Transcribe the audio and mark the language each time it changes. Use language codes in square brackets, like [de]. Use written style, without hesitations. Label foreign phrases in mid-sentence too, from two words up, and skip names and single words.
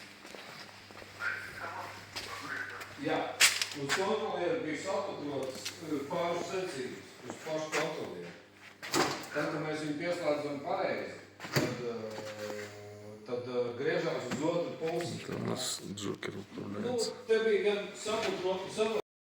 [lv] Jā, uz kontrolieru bija sapatrots pāris secības, uz pašu kontrolieru. Tad, kad mēs viņu pieslēdzam pareizi, tad griežās uz otru pusi. [ru] Это у нас Джокер управляется. [lv] Te bija gan saputrota sava